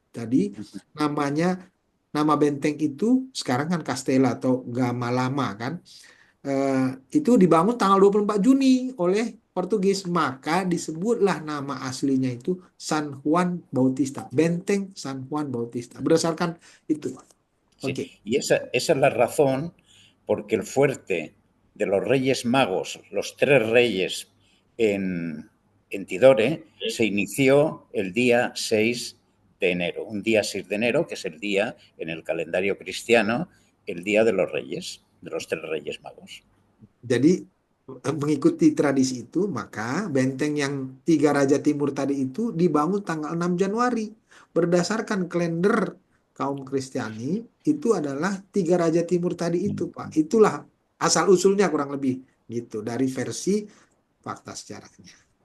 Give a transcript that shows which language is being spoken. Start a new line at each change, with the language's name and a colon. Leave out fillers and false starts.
Indonesian: Jadi nama benteng itu sekarang kan Castella atau Gamalama kan. Itu dibangun tanggal 24 Juni oleh Portugis, maka disebutlah nama aslinya itu San Juan Bautista, Benteng San Juan Bautista. Berdasarkan itu.
Spanish: Sí,
Indonesian: Oke.
Spanish: y esa es la razón porque el fuerte de los Reyes Magos, los tres reyes en Tidore, se inició el día 6 de enero, un día 6 de enero, que es el día en el calendario cristiano, el día de los Reyes, de los tres Reyes Magos.
Indonesian: Jadi mengikuti tradisi itu, maka benteng yang tiga Raja Timur tadi itu dibangun tanggal 6 Januari. Berdasarkan kalender kaum Kristiani, itu adalah tiga Raja Timur tadi itu, Pak. Itulah asal-usulnya kurang lebih gitu dari versi fakta sejarahnya.